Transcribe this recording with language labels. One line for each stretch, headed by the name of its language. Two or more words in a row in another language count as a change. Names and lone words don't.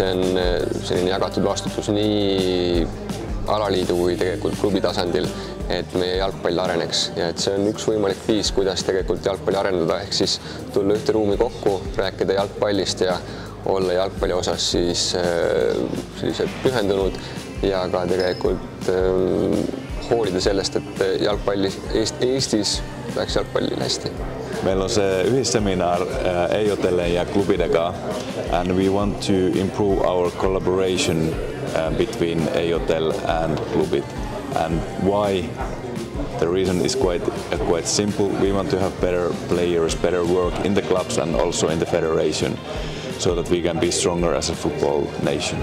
Estonian: see on selline jagatud vastutus nii alaliidu kui tegelikult klubi tasandil, et meie jalgpall areneks ja et see on üks võimalik viis, kuidas tegelikult jalgpalli arendada, ehk siis tulla ühte ruumi kokku, rääkida jalgpallist ja olla jalgpalli osas siis sellised pühendunud ja ka tegelikult hoolida sellest, et jalgpalli Eestis läheks jalgpallil hästi. Meil on see ühisseminar EJOTele ja klubidega
English: and we want to improve our collaboration between EJOTel and klubid. And why? The reason is quite simple. We want to have better players, better work in the clubs and also in the federation, so that we can be stronger as a football nation.